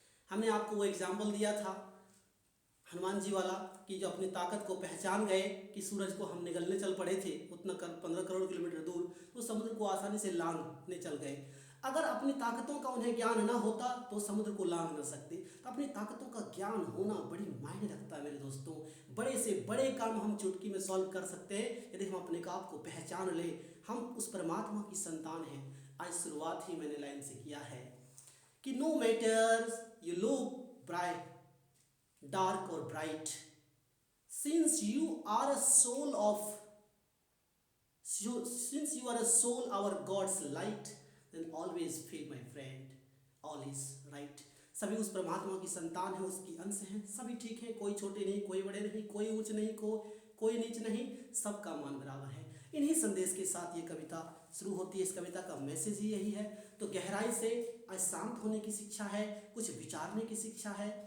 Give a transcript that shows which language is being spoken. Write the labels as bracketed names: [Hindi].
[Hindi] हमने आपको वो एग्जाम्पल दिया था हनुमान जी वाला कि जो अपनी ताकत को पहचान गए कि सूरज को हम निगलने चल पड़े थे उतना 15 करोड़ किलोमीटर दूर, तो समुद्र को आसानी से लांघने चल गए। अगर अपनी ताकतों का उन्हें ज्ञान ना होता तो समुद्र को लांघ ना सकते। तो अपनी ताकतों का ज्ञान होना बड़ी मायने रखता है मेरे दोस्तों। बड़े से बड़े काम हम चुटकी में सॉल्व कर सकते हैं यदि हम अपने आप को पहचान ले। हम उस परमात्मा की संतान हैं। आज शुरुआत ही मैंने लाइन से किया है कि [English] No matters you look bright dark or bright, since you are a soul of since you are a soul our God's light, then always feel, my friend, all is right। [Hindi] सभी उस परमात्मा की संतान है, उसकी अंश हैं, सभी ठीक है, कोई छोटे नहीं, कोई बड़े नहीं, कोई ऊंच नहीं, कोई नीच नहीं, सबका मान बराबर है। इन्हीं संदेश के साथ ये कविता शुरू होती है। इस कविता का मैसेज ही यही है। तो गहराई से आज शांत होने की शिक्षा है, कुछ विचारने की शिक्षा है।